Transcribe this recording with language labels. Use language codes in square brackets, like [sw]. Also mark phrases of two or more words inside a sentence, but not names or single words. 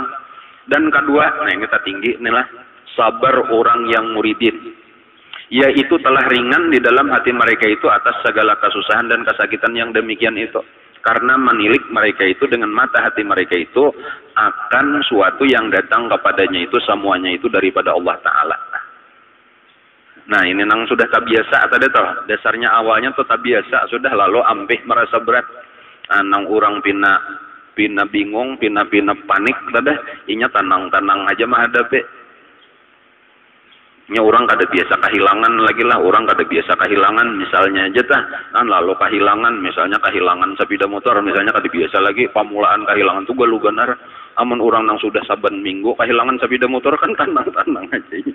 [id] Dan kedua, nah yang kita tinggi inilah sabar orang yang muridin. Yaitu telah ringan di dalam hati mereka itu atas segala kesusahan dan kesakitan yang demikian itu. Karena menilik mereka itu dengan mata hati mereka itu akan suatu yang datang kepadanya itu semuanya itu daripada Allah Ta'ala. [bjn] Nah ini nang sudah tak biasa tadi toh. Dasarnya awalnya tuh tak biasa sudah lalu ampih merasa berat. Nang orang pina bingung, pina panik tadi. Inya tenang-tenang aja mah hadapi. Nya orang kada biasa kehilangan lagi lah, orang kada biasa kehilangan misalnya aja tah, lalu kehilangan misalnya kehilangan sepeda motor misalnya kada biasa lagi pamulaan kehilangan tuh galu benar, amun orang nang sudah saban minggu kehilangan sepeda motor kan tenang-tenang aja.